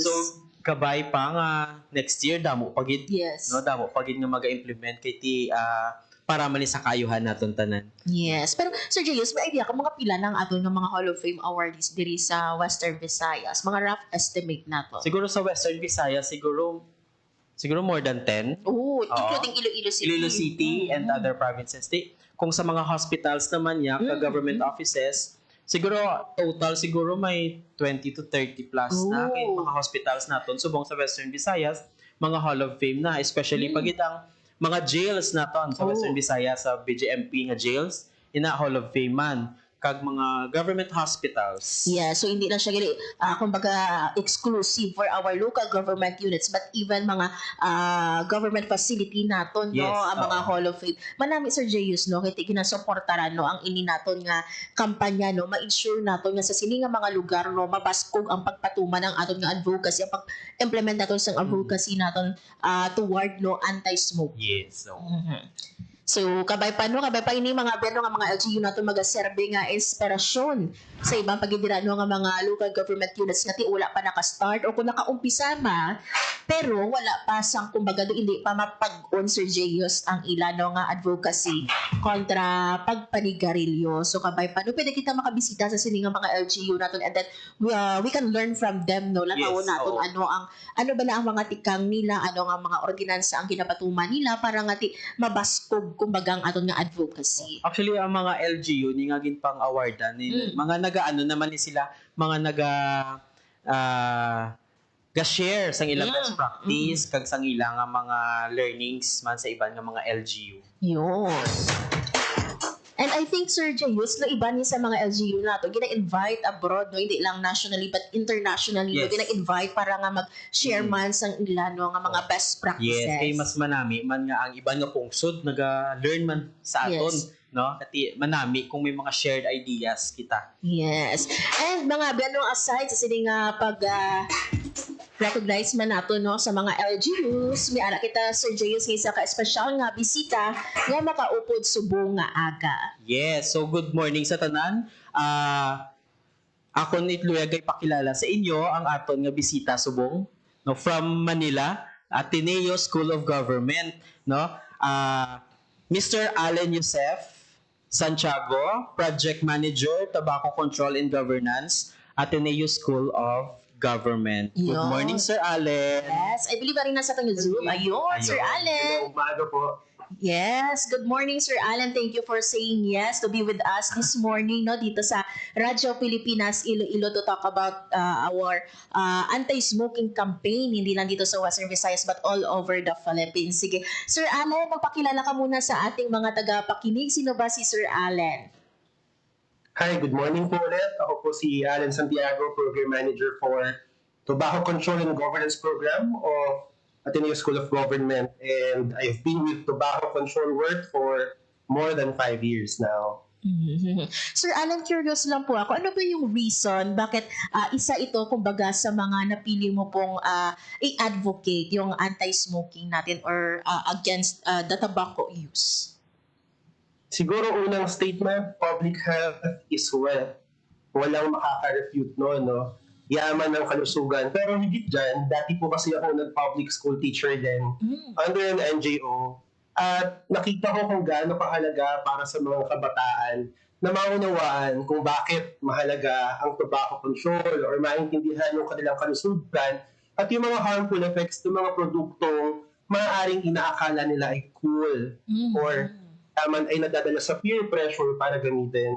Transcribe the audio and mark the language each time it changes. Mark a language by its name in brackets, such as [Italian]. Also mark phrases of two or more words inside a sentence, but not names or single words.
[Hiligaynon] So kabay pa nga next year damo pagid [English] Yes. [Hiligaynon] no damo pagid nga mag-implement kay ti para man sa kayuhan naton tanan. [English] Yes. [Hiligaynon] Pero Sir Jayus, may idea ka mga pila ng aton nga mga [English] Hall of Fame awardees [Hiligaynon] diri sa Western Visayas? Mga [English] rough estimate [Hiligaynon] nato. Siguro sa Western Visayas siguro [English] more than 10. Oh, including Iloilo City. Iloilo City and other provinces. [Hiligaynon] Kung sa mga hospitals naman niya, [English] government offices, [Hiligaynon] siguro total siguro may 20 to 30 plus na kay mga hospitals naton subong sa Western Visayas, mga [English] Hall of Fame [Hiligaynon] na, especially pag itang mga jails naton sa Western Visayas sa BJMP nga jails ina Hall of Fame man kag mga [English] government hospitals. Yeah, so [Hiligaynon] hindi lang siya gali kumbaga [English] exclusive for our local government units but even [Hiligaynon] mga [English] government facility [Hiligaynon] naton no ang mga [English] Hall of Fame. [Hiligaynon] Manami Sir Jayus no kay ginasuportaran no ang ini naton nga kampanya no ma-ensure naton nga sa sini nga mga lugar no mabaskog ang pagpatuman ng aton nga advocacy ang pag-implement naton sa advocacy naton toward no anti-smoke. [English] Yes. So [Hiligaynon] So kabay pa ini mga beno nga mga LGU nato magaserbe nga inspirasyon sa ibang pagidira no nga mga [English] local government units [Hiligaynon] nga ti wala pa naka-start o kung nakaumpisa ma pero wala pa sang kumbaga hindi pa mapag-on Sir Jayus ang ila no nga advocacy kontra pagpanigarilyo. So kabay pa pwede kita makabisita sa sini nga mga LGU naton [English] and then we can learn from them [Hiligaynon] no lataw naton ano ba na ang mga tikang nila ano nga mga ordinansa ang ginapatuman nila para nga ti mabaskog kumbaga ang aton nga advocacy. Actually ang mga LGU ni nga gin pang awardan ni mga nagaano naman ni sila mga ga-share sang ilang [English] best practice [Hiligaynon] kag sang ilang nga mga learnings man sa iban nga mga LGU. Yun. [English] And I think [Hiligaynon] Sir Jayus, no, iba niya sa mga LGU nato, gina-invite abroad, no, hindi lang [English] nationally but internationally, [Hiligaynon] no, gina-invite para nga mag-share man sang ilan no, nga mga [English] best practices. [Hiligaynon] Yes, kay mas manami man nga ang iban nga pungsod naga-learn man sa aton. No? Kati manami kung may mga [English] shared ideas [Hiligaynon] kita. [English] Yes. [Hiligaynon] And mga bianong aside sa sini nga pag recognize man nato no sa mga LGUs, may ara kita Sir Jayus sa ka-espesyal nga bisita nga makaupod subong nga aga. [English] Yes, so good morning [Hiligaynon] sa tanan. Ako ni Luyagay pakilala sa inyo ang aton nga bisita subong no [English] from Manila, [Hiligaynon] Ateneo School of Government, no? [English] Mr. Allen Yusef Santiago, Project Manager, Tobacco Control and Governance, Ateneo School of Government. Good morning, Sir Allen. Yes, I believe [Filipino] rin nasa itong Zoom. Ayun, Sir Allen. Umaga po. [English] Yes, good morning Sir Allen. Thank you for saying yes to be with us this morning no [Filipino] dito sa Radyo Pilipinas Iloilo [English] to talk about our anti-smoking campaign [Filipino] hindi lang dito sa Western Visayas [English] but all over the Philippines. [Filipino] Sige, Sir Allen, magpakilala ka muna sa ating mga tagapakinig. Sino ba si Sir Allen? [English] Hi, good morning [Filipino] po ulit. Ako po si Allen Santiago, [English] Program Manager for Tobacco Control and Governance Program of Ateneo School of Government, and I've been with tobacco control work for more than 5 years now. [Filipino] Sir Alan, curious lang po ako, ano ba yung reason bakit isa ito kumbaga sa mga napili mo pong i-advocate yung anti-smoking natin or [English] against the tobacco use? [Filipino] Siguro unang [English] statement, public health is wealth. [Filipino] Walang makaka-refute no? Yaman ng kalusugan. Pero higit dyan, dati po kasi ako nag-public school teacher din [English] under an NGO. [Filipino] At nakita ko kung gaano kahalaga para sa mga kabataan na maunawaan kung bakit mahalaga ang [English] tobacco control [Filipino] or maintindihan yung kanilang kalusugan at yung mga [English] harmful effects [Filipino] ng mga produktong maaaring inaakala nila ay cool or ay nadadala sa [English] peer pressure [Filipino] para gamitin.